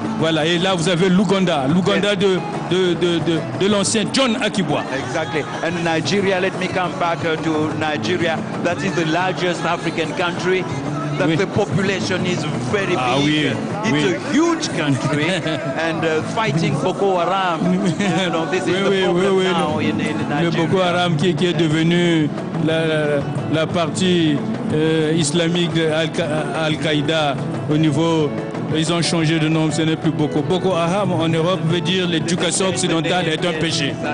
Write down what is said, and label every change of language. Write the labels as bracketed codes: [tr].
[fr] Voilà, et là vous avez l'Ouganda de l'ancien John Akibwa. [en] Exactly. And Nigeria, let me come back to Nigeria. That is the largest African country. That the population is very big. [fr] Oui, [en] it's a huge country, and fighting Boko Haram, you know, this is the problem now in Nigeria. [fr] Le Boko Haram qui est devenu la partie islamique de Al-Qaïda au niveau. Ils ont changé de nom, ce n'est plus Boko. Boko Haram en Europe veut dire l'éducation occidentale est un péché.